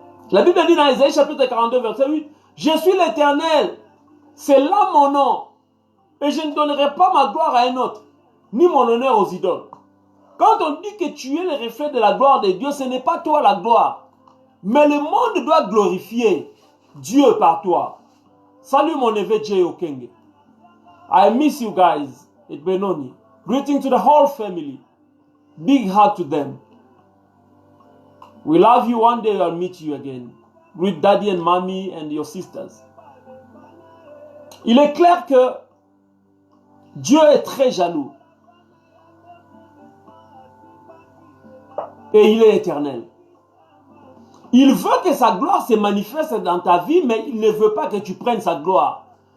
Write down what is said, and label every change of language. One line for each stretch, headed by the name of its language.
French: La Bible dit dans Ésaïe chapitre 42 verset 8, « Je suis l'Éternel, c'est là mon nom, et je ne donnerai pas ma gloire à un autre, ni mon honneur aux idoles. » Quand on dit que tu es le reflet de la gloire de Dieu, ce n'est pas toi la gloire. Mais le monde doit glorifier Dieu par toi. Salut mon neveu Jay Okenge.
English: I miss you guys at Benoni. Greeting to the whole family. Big hug to them. We love you. One day I'll meet you again. Greet daddy and mommy and your sisters.
French: Il est clair que Dieu est très jaloux. Et il est éternel. Il veut que sa gloire se manifeste dans ta vie, mais il ne veut pas que tu prennes sa gloire.